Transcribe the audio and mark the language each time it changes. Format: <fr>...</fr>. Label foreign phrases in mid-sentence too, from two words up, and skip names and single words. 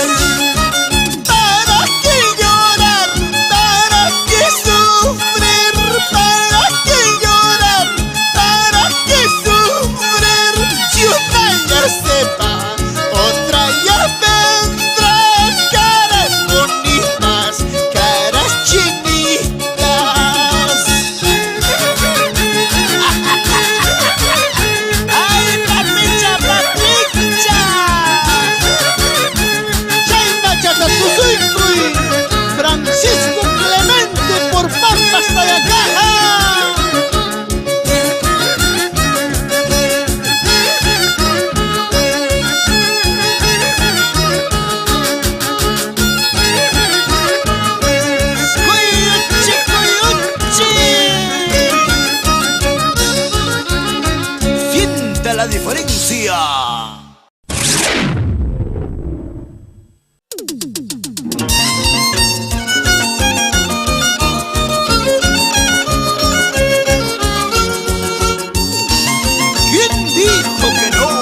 <es>¿Para qué llorar? ¿Para qué sufrir? ¿Para qué llorar? ¿Para qué sufrir? Si una ya se va, otra ya vendrá. Caras bonitas, caras chinitas. ¡Ay, papicha, papicha!</es> <qu>Chayna Chatatuzuycuy, Francisco Clemente por Pampas Tayacaja. ¡Cuyuchi, cuyuchi!</qu> <es>Siente la diferencia. ¿Quién dijo que no?</es>